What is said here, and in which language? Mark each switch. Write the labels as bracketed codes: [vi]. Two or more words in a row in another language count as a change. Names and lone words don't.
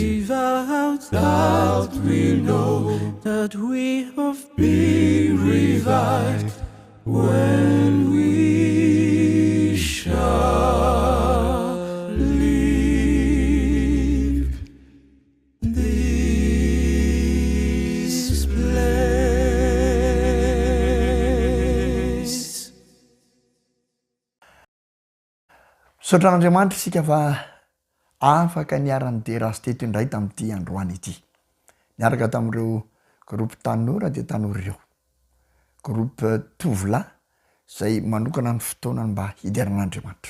[en] Without doubt we know that we have been revived when we shall leave this place. [mg] Sotran'Andriamanitra isika fa afaka niarany de rasy teto indray tamin'ity androany ity, niaraka tamin'ireo groupe tanora de tanora ireo groupe tovolahy zay manokana ny fotoanany mba hidiran'Andriamanitra.